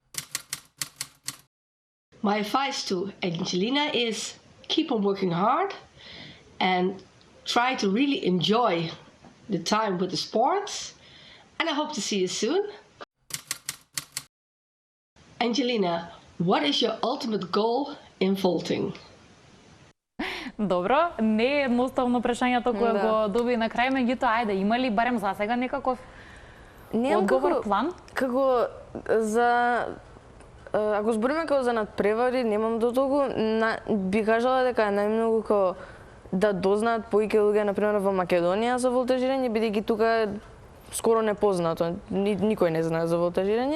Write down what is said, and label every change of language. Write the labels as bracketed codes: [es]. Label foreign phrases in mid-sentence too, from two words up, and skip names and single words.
[en] My advice to Angelina is keep on working hard and try to really enjoy the time with the sports, and I hope to see you soon. Angelina, what is your ultimate goal in vaulting? [mk] Добро, не е едноставно прашањето кое го доби на крај, меѓутоа, ајде, има ли барем за сега некаков одговор, план? Како за ако збориме како за надпревари, немам до толку, би кажала дека е најмногу како да дознаат повеќе луѓе, например во Македонија за волтажирање, бидејќи тука е скоро непознато, никој не знае за волтажирање.